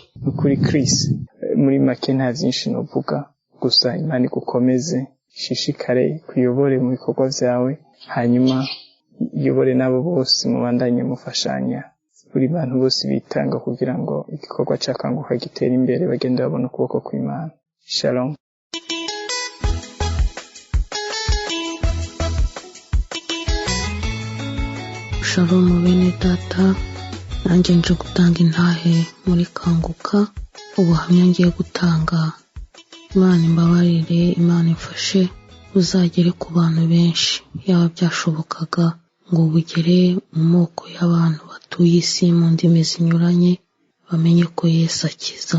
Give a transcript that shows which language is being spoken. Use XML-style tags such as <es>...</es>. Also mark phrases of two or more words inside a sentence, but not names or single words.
<rn>N'ukuri Kristo muri make nta vyinshi novuga, gusa Imana igukomeze, ishishikare kuyobore mu bikorwa vyawe, hanyuma iyobore nabo bose mubandanye mufashanya. Buri bantu bose bitanga kugira ngo igikorwa ca kanguka gitere imbere, bagende babona ukuboko kw'Imana. Shalom. Shalom bene data, nanjye nje gutanga intahe muri kanguka. Ubuhamya ngiye gutanga, Imana imbabarire, Imana imfashe buzagere ku bantu benshi, yaba byashobokaga ngo bugere mu moko y'abantu batuye isi mu ndimi zinyuranye, bamenye ko Yesu akiza.</rn>